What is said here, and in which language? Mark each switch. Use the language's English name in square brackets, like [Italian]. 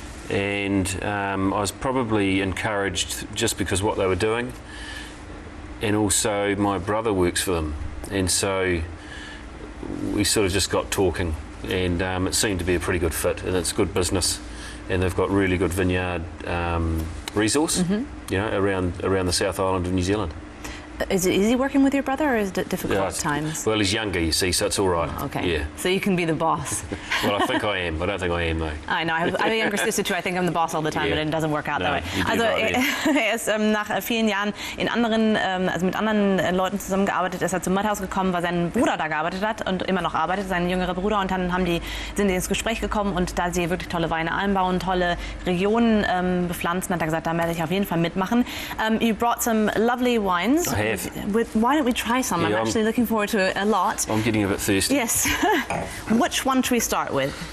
[English] And I was probably encouraged just because what they were doing, and also my brother works for them, and so we sort of just got talking, and it seemed to be a pretty good fit, and it's good business, and they've got really good vineyard resource, you know, around the South Island of New Zealand. Is it easy working with your brother, or is it difficult at times? Well, he's younger, you see, so it's all right. Oh, okay. Yeah. So you can be the boss. Well, I think I am. I don't think I am, though. I know. I have a younger sister too. I think I'm the boss all the time, but it doesn't work out that way. [German] Also er ist nach vielen Jahren in anderen, also mit anderen Leuten zusammengearbeitet. Ist er zu Mudhouse gekommen, weil sein Bruder da gearbeitet hat und immer noch arbeitet, sein jüngerer Bruder. Und dann sind die ins Gespräch gekommen, und da sie wirklich tolle Weine anbauen, tolle Regionen bepflanzen, hat er gesagt, da werde ich auf jeden Fall mitmachen. [English] You brought some lovely wines. I have. Why don't we try some? Yeah, I'm actually looking forward to it a lot. I'm getting a bit thirsty. Yes. Which one should we start with?